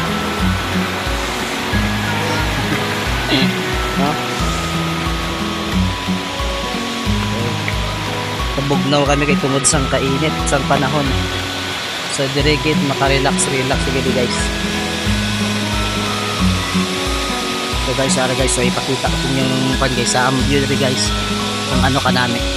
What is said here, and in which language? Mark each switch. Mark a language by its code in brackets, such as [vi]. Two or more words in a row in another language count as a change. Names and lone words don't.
[hil] No? Pabugnaw kami kay tungod sang kainit sang panahon. So dirigid makarelax sige guys. So guys, ara guys, so ipakita ko yung pan guys sa view guys kung ano kanami.